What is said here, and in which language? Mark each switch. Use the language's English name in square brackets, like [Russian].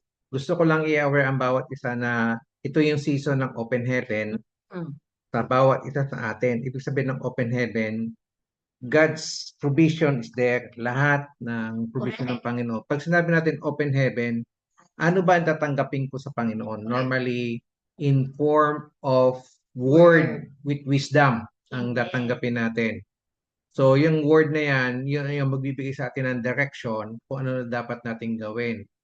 [Filipino] Gusto ko lang i-aware ang bawat isa na ito yung season ng open heaven sa bawat isa sa atin. Ibig sabihin ng [English] open heaven, God's provision is there. [Filipino] Lahat ng provision ng Panginoon. Pag sinabi natin open heaven, ano ba ang tatanggapin ko sa Panginoon? [English] Normally, in form of word with wisdom [Filipino] ang tatanggapin natin. So yung word na yan, yun yung magbibigay sa atin ng direction kung ano na dapat nating gawin.